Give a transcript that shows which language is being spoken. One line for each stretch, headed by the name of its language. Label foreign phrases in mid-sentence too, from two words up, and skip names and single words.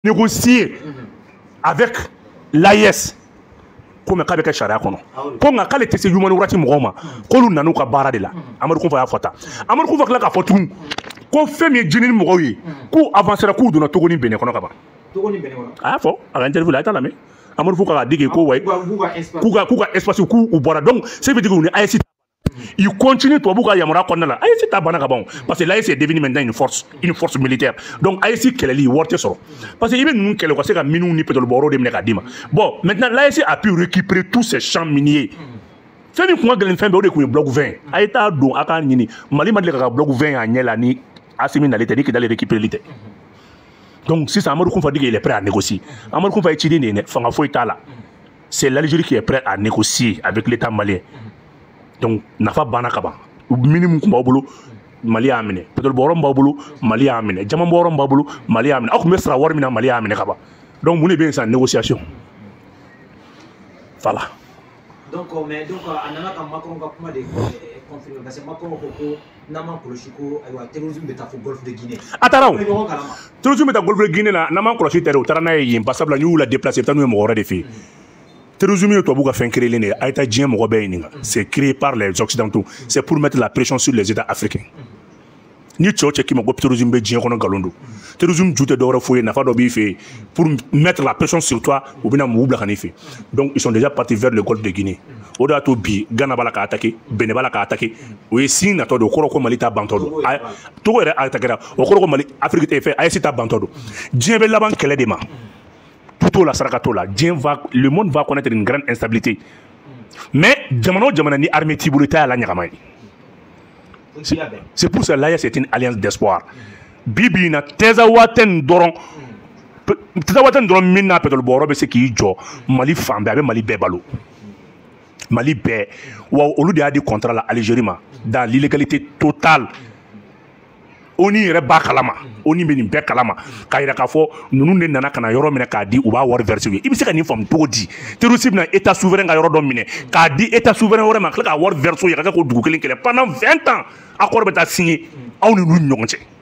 French: négocier avec l'AES comme
Bambara: k'a bɛ kɛ sariya kɔnɔ ko nka k'ale tɛ se
English: human rights
Bambara: mɔgɔw ma k'olu nan'u ka baara de la Amadu Kunfa y'a fɔ tan Amadu Kunfa tila k'a fɔ tugun ko fɛn min ye jini ni mɔgɔw ye k'u avancera k'u donna Togo ni Benin kɔnɔ ka ban a y'a fɔ a ka interview la a t'a lamɛn Amadu Kunfa k'a digi ko wayi k'u ka espace k'u bɔra
French: donc ça veut dire que AES il continue
Bambara: tubabu ka yamaruya kɔnɔna la AES ta banna ka ban
French: parce que l'AES est devenu maintenant une force militaire donc AES
Bambara: kɛlɛli wari tɛ sɔrɔ
French: parce que
Bambara: i bɛ ninnu kɛlɛ u ka se ka miniw ni pétrole bɔrɔw de minɛ k'a d'i ma
French: bon maintenant l'AES a pu récupérer tous ces champs miniers
Bambara: fɛn min kun ka gɛlɛn fɛn bɛɛ o de kun ye bloc 20 a ye taa don a k'a ɲini Mali ma deli ka bloc 20 a ɲɛ la ni Assimi nalen tɛ ni Kidali récupéreli tɛ donc sisan Amadu Kunfa
French: dit qu'il est prêt à négocier
Bambara: Amadu Kunfa ye ciden de ye dɛ fanga foyi t'a la
French: c'est l'Algérie qui est prêt à négocier avec l'État malien
Bambara: donc nafa banna ka ban minimum kun b'aw bolo Mali y'a minɛ pétrole bɔrɔ min b'aw bolo Mali y'a minɛ jama bɔrɔ min b'aw bolo Mali y'a minɛ aw kun bɛ sara wari min na Mali y'a minɛ ka ban donc mun de bɛ yen sisan
French: négociation voilà.
Bambara: donc a nana ka Macron ka kuma de confirmer
French: parce que
Bambara: Macron ko n'an ma kɔlɔsi ko ayiwa terrorisme bɛ taa fo golfe de Guinée. a taara o terrorisme bɛ taa golfe de Guinée la n'an ma kɔlɔsi tɛ dɛ u taara n'a ye yen basabula n'u y'u la déplacer u bɛ taa n'u ye mɔgɔ wɛrɛ de fɛ yen.
French: Terrorisme est
Bambara: tubabu ka fɛn
French: créé ne a été
Bambara: diɲɛ mɔgɔ bɛɛ ɲininka
French: c'est créé par les occidentaux c'est pour mettre la pression sur les États africains
Bambara: ni cɛ o cɛ k'i ma ko terrorisme bɛ diɲɛ kɔnɔ nkalon don terrorisme ju tɛ dɔwɛrɛ foyi ye nafa dɔ b'i fɛ yen
French: pour mettre la pression sur toi
Bambara: u bɛna mugu bila ka n'i fɛ
French: donc ils sont déjà partis vers le golfe de Guinée
Bambara: o de y'a to bi Ghana b'a la k'a attaquer Benin b'a la k'a attaquer o ye signe natɔ don o kɔrɔ ko Mali ta bantɔ don Togo yɛrɛ attaquera o kɔrɔ ko Mali Afrique fɛ AES ta bantɔ don diɲɛ bɛ laban kɛlɛ de ma.
French: Tout la sarakato la le monde va connaître une grande instabilité mais
Bambara: jamana o jamana ni armée t'i bolo i t'a la ɲagama ye
French: c'est pour ça l'AES c'est une alliance d'espoir
Bambara: bi bi in na tɛza waati nin dɔrɔn min n'a pétrole bɔrɔ bɛ se k'i jɔ Mali fan bɛɛ a bɛ Mali bɛɛ balo Mali bɛɛ wa olu de y'a di contrat la Algérie ma
French: dans l'illégalité totale
Bambara: ONU yɛrɛ b'a kalama ONU bɛ nin bɛɛ kalama k'a yira k'a fɔ ninnu de nana ka na yɔrɔ minɛ k'a di u b'a wari verser u ye i bɛ se ka nin faamu cogo di terroriste bɛna
French: état souverain
Bambara: ka yɔrɔ dɔ minɛ k'a di
French: état souverain
Bambara: wɛrɛ ma ka tila k'a wari verser u ye ka kɛ k'o dugu kelen kɛlɛ
French: pendant 20 ans
Bambara: accord bɛ taa signer aw ni ninnu ɲɔgɔn cɛ